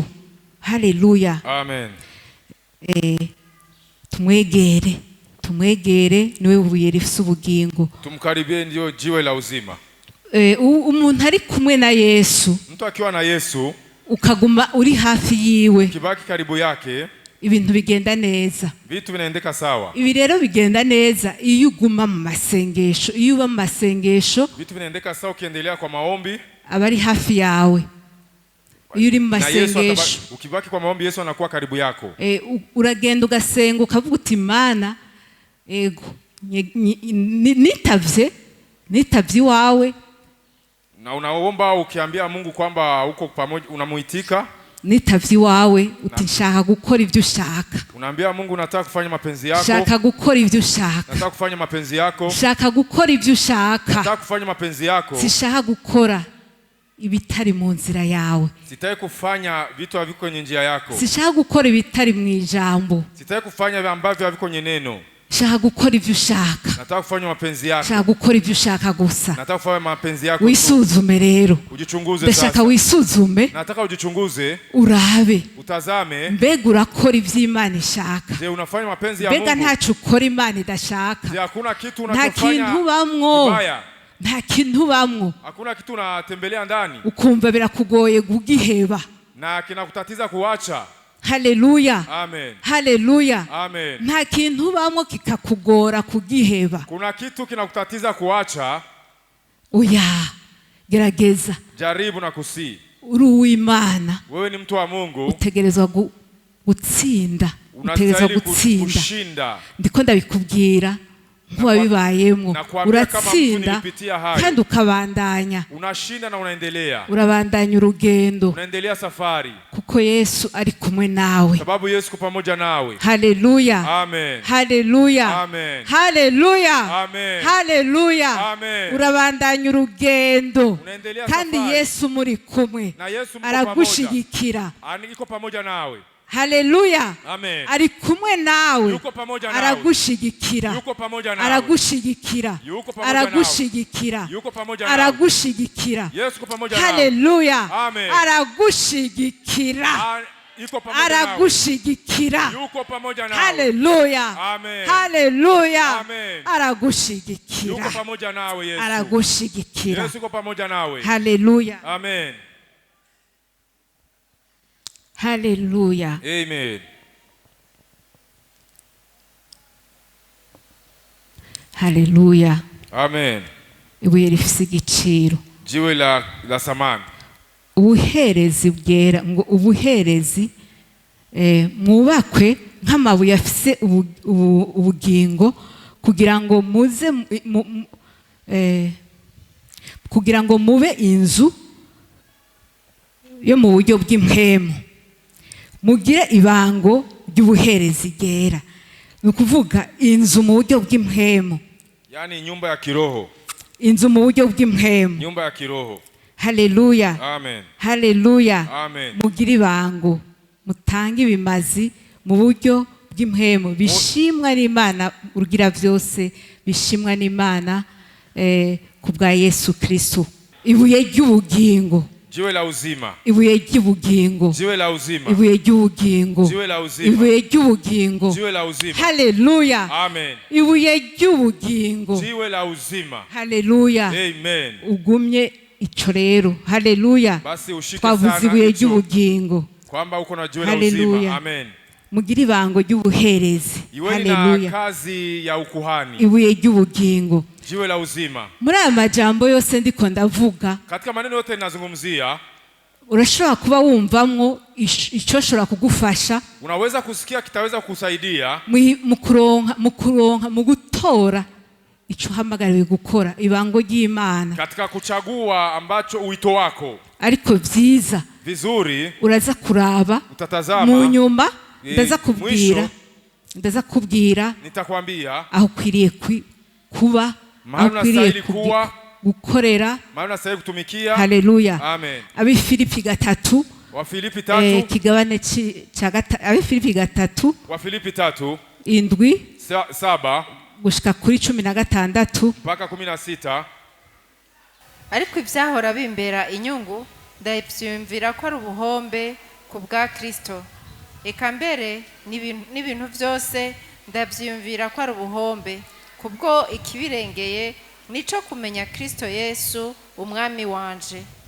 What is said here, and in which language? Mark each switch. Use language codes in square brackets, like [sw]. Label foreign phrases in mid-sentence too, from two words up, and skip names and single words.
[rn] Haleluya. Amen. Tumwegere niwe buye rifise ubugingo, [sw] tumkaribie, ndio jiwe la uzima. [rn] Umuntu ari kumwe na Yesu, [sw] mtu akiwa na Yesu [rn] ukaguma uri hafi yiwe, [sw] kibaki karibu yake, [rn] ibintu bigenda neza, [sw] vitu vinaendeka sawa. [rn] Ibi rero bigenda neza iyo uguma mu masengesho, iyo uba mu masengesho [sw] vitu vinaendeka sawa ukiendelea kwa maombi, [rn] abari hafi yawe. Iyo uri mu masengesho, [sw] ukibaki kwa maombi, Yesu anakuwa karibu yako. [rn] Uragenda ugasenga ukavuga uti Mana, ego nitavye wawe, [sw] na unaomba ukiambia Mungu kwamba uko pamoja, unamuitika. [rn] Nitavye wawe uti nshaka gukora ivyo ushaka. [sw] Unaambia Mungu nataka kufanya mapenzi yako. [rn] Nshaka gukora ivyo ushaka. [sw] Nataka kufanya mapenzi yako. [rn] Nshaka gukora ivyo ushaka. [sw] Nataka kufanya mapenzi yako. [rn] Sishaka gukora ibitari mu nzira yawe. [sw] Sitaki kufanya vitu haviko kwenye njia yako. [rn] Sishaka gukora ibitari mu ijambo. [sw] Sitaki kufanya ambavyo haviko kwenye neno. [rn] Shaka gukora ivyo ushaka. [sw] Nataka kufanya mapenzi yako. [rn] Shaka gukora ivyo ushaka gusa. [sw] Nataka kufanya mapenzi yako. [rn] Wisuzume rero. [sw] Ujichunguze sasa. [rn] Ndashaka wisuzume. [sw] Nataka ujichunguze. [rn] Urabe. [sw] Utazame. [rn] Mbega urakora ivyo Imana ishaka. [sw] Je, unafanya mapenzi ya Mungu? [rn] Mbega ntacu ukora Imana idashaka. [sw] Je, hakuna kitu unachofanya kibaya? [rn] Nta kintu bamwo. [sw] Hakuna kitu unatembelea ndani [rn] ukumva birakugoye kugiheba [sw] na kinakutatiza kuacha. Haleluya. Amen. Haleluya. Amen. [rn] Nta kintu bamwo kikakugora kugiheba. [sw] Kuna kitu kinakutatiza kuacha. [rn] Oya, gerageza. [sw] Jaribu na kusi. [rn] Uri uw'Imana. [sw] Wewe ni mtu wa Mungu. [rn] Utegerezwa gutsinda. Utegerezwa gutsinda. Ndiko ndabikubwira nk'uwabibayemo. Uratsinda kandi ukabandanya. [sw] Unashinda na unaendelea. [rn] Urabandanya urugendo. [sw] Unaendelea safari. [rn] Kuko Yesu ari kumwe nawe. [sw] Sababu Yesu pamoja nawe. Haleluya. Amen. Haleluya. Amen. Haleluya. Amen. Haleluya. Amen. [rn] Urabandanya urugendo. Kandi Yesu muri kumwe. Aragushigikira. [sw] Iko pamoja nawe. Haleluya. Amen. [rn] Ari kumwe nawe. [sw] Yuko pamoja nawe. [rn] Aragushigikira. [sw] Yuko pamoja nawe. [rn] Aragushigikira. [sw] Yuko pamoja [rn] aragushigikira. [sw] Yuko pamoja nawe. [rn] Aragushigikira. [sw] Yesu pamoja nawe. Haleluya. Amen. [rn] Aragushigikira. [sw] Yuko pamoja nawe. [rn] Aragushigikira. [sw] Yuko pamoja nawe. Haleluya. Amen. Haleluya. Amen. [rn] Aragushigikira. [sw] Yuko pamoja nawe Yesu. [rn] Aragushigikira. [sw] Yesu yuko pamoja nawe. Haleluya. Amen. Haleluya. Amen. Haleluya. Amen. [rn] Ibuye rifise igiciro. [sw] Jiwe la samani. [rn] Ubuherezi bwera ngo ubuherezi mwubakwe nk'amabuye afise ubugingo kugira ngo muze kugira ngo mube inzu yo mu buryo bw'impwemu. Mugire ibango ry'ubuherezi bwera. Ni ukuvuga inzu mu buryo bw'impwemu. [sw] Yani nyumba ya kiroho. [rn] Inzu mu buryo bw'impwemu. [sw] Nyumba ya kiroho. haleluya, Amen. haleluya. Amen. [rn] Mugire ibango, mutange ibimazi mu buryo bw'impwemu bishimwa n'Imana urugira byose, bishimwa n'Imana ku bwa Yesu Kristo. Ibuye ry'ubugingo, [sw] Jiwe la uzima. [rn] ibuye ry'ubugingo, [sw] Jiwe la uzima. [rn] ibuye ry'ubugingo, [sw] Jiwe la uzima. [rn] ibuye ry'ubugingo, [sw] Jiwe la uzima. haleluya. Amen. [rn] Ibuye ry'ubugingo, [sw] Jiwe la uzima. haleluya. Amen. [rn] Ugumye ico rero, haleluya. [sw] Basi ushike [rn] Twavuze [sw] sana [rn] ibuye [sw] hicho, [rn] ry'ubugingo, [sw] kwamba uko na jiwe la Hallelujah. uzima. Amen. [rn] mugire ibango ry'ubuherezi, [sw] Iweni na haleluya. kazi ya ukuhani. [rn] Ibuye ry'ubugingo. [sw] Jiwe la uzima. [rn] Muri aya majambo yose ndiko ndavuga, [sw] Katika maneno yote ninazungumzia, [rn] urashobora kuba wumvamwo ico shobora kugufasha [sw] unaweza kusikia kitaweza kukusaidia [rn] mu gutora ico uhamagariwe gukora, ibango ry'Imana. [sw] katika kuchagua ambacho uito wako. [rn] Ariko vyiza [sw] Vizuri [rn] uraza kuraba [sw] utatazama [rn] mu nyuma, [sw] mwisho [rn] ndaza kubwira [sw] nitakwambia [rn] aho ukwiriye kuba, aho ukwiriye gukorera, [sw] maana unastahili kutumikia. haleluya. Amen. [rn] Abifilipi 3 [sw] Wafilipi 3 [rn] kigabane cha gatatu, Abifilipi 3 [sw] Wafilipi 3 [rn] indwi [sw] 7 [rn] gushika kuri 16 [sw] mpaka 16. [rn] ariko ibyahora bimbera inyungu ndabyumvira ko ari ubuhombe ku bwa Kristo. Eka mbere n'ibintu byose ndabyumvira ko ari ubuhombe kubwo ikibirengeye nico kumenya Kristo Yesu umwami wanje.